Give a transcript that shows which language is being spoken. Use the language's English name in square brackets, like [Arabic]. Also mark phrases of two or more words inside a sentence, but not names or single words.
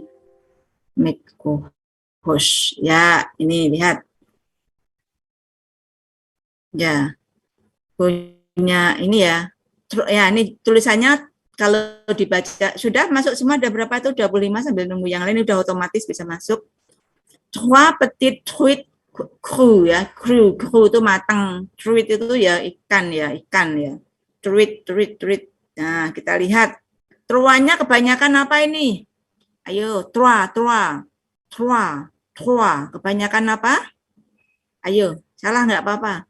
[English] Make host. [Indonesian] Ya, ini lihat. Ya, punya ini ya. Ya, ini tulisannya kalau dibaca sudah masuk semua, ada berapa itu? 25, sambil nunggu yang lain udah otomatis bisa masuk. [French] Trois petites truites crues [Indonesian] ya, cru itu matang, truit itu ya ikan ya. Truit. Nah, kita lihat truanya kebanyakan apa ini? Ayo, trois. Kebanyakan apa? Ayo, salah nggak apa-apa.